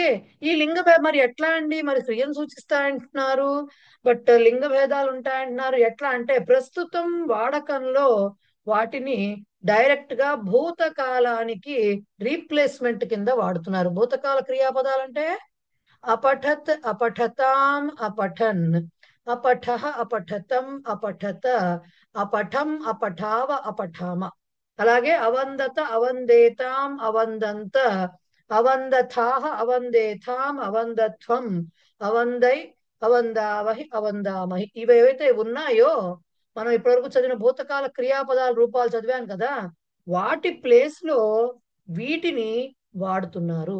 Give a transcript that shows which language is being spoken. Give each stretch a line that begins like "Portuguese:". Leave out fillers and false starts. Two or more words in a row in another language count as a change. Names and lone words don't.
Telugu: ఈ లింగ మరి ఎట్లా అండి, మరి క్రియను సూచిస్తాయంటున్నారు, బట్ లింగ భేదాలు ఉంటాయంటున్నారు, ఎట్లా అంటే ప్రస్తుతం వాడకంలో వాటిని డైరెక్ట్ గా భూతకాలానికి రీప్లేస్మెంట్ కింద వాడుతున్నారు. భూతకాల క్రియాపదాలంటే
Sanskrit: अपठत् अपठताम अपठन अपठः अपठतम अपठत अपठम अपठाव अपठाम అలాగే అవందత అవందేతాం అవందంత అవందథాహ అవందేథాం అవందత్వం అవందై అవందావహి అవందామహి
Telugu: ఇవి ఏవైతే ఉన్నాయో మనం ఇప్పటివరకు చదివిన భూతకాల క్రియాపదాల రూపాలు చదివాం కదా, వాటి ప్లేస్ లో వీటిని వాడుతున్నారు.